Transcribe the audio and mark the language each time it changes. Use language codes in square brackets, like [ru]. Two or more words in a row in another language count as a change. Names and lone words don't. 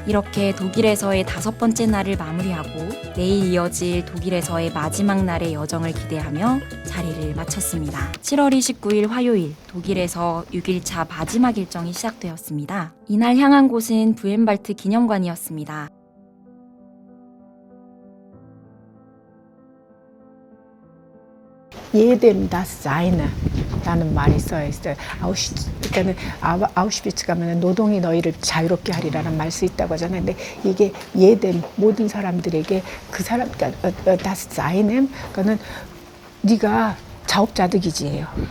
[ko] 이렇게 독일에서의 5번째 날을 마무리하고 내일 이어질 독일에서의 마지막 날의 여정을 기대하며 자리를 마쳤습니다. 7월 29일 화요일, 독일에서 6일차 마지막 일정이 시작되었습니다. 이날 향한 곳은 부엔발트 기념관이었습니다. [de] Jedem das Seine [ko] 라는 말이 써 있어요. 그러니까는 아우슈비츠 가면 노동이 너희를 자유롭게 하리라는 말 써 있다고 하잖아요. 근데 이게 예뎀 모든 사람들에게 그 사람 그러니까 [de] das Seinem [ko] 그러니까는 네가 자업자득이지예요.